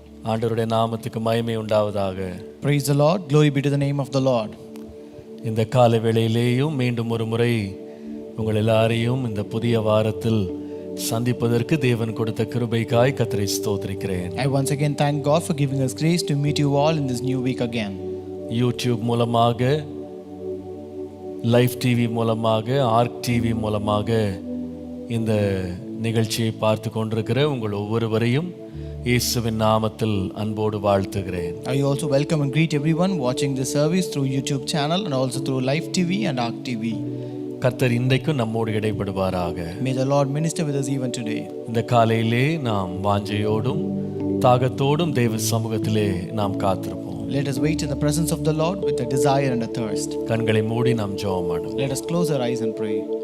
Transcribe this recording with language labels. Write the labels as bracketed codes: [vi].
[ta] ஆண்டவருடைய நாமத்துக்கு மகிமை உண்டாவதாக. [en] Praise the Lord. Glory be to the name of the Lord. [ta] இந்த காலை வேளையிலேயும் மீண்டும் ஒரு முறை உங்கள் எல்லாரையும் இந்த புதிய வாரத்தில் சந்திப்பதற்கு தேவன் கொடுத்த கிருபைக்காய் கர்த்தரை ஸ்தோத்திரிக்கிறேன். [en] I once again thank God for giving us grace to meet you all in this new week again. [ta] YouTube மூலமாக, லைவ் டிவி மூலமாக, ஆர்க் டிவி மூலமாக இந்த நிகழ்ச்சியை பார்த்து கொண்டிருக்கிற உங்கள் ஒவ்வொருவரையும் இயேசுவின் நாமத்தில் அன்போடு வாழ்த்துகிறேன். [en] I also welcome and greet everyone watching this service through YouTube channel and also through Live TV and Arc TV. [ta] கர்த்தர் இன்றைக்கும் நம்மோடு இடைப்படுவாராக. [en] May the Lord minister with us even today. [ta] இந்த காலையிலே நாம் வாஞ்சையோடும் தாகத்தோடும் தேவ சமூகத்திலே நாம் காத்திருப்போம். [en] Let us wait in the presence of the Lord with a desire and a thirst. [ta] கண்களை மூடி நாம் ஜெபம் பண்ணுவோம். [en] Let us close our eyes and pray.